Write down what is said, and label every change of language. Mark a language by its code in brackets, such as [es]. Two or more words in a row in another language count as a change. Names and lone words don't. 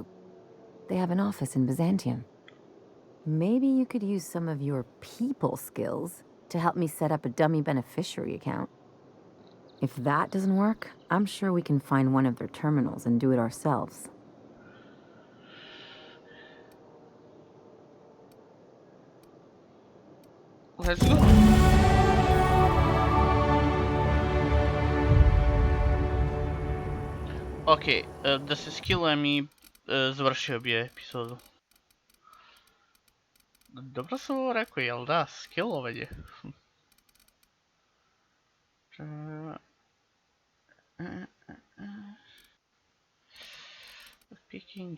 [en] They have an office in Byzantium. Maybe you could use some of your people skills to help me set up a dummy beneficiary account. If that doesn't work, I'm sure we can find one of their terminals and do it ourselves. Let's go. [sr] Ok, da se skillujem i završio bi epizodu. Dobro sam ovo rekao, jel da? Skillovanje. Picking.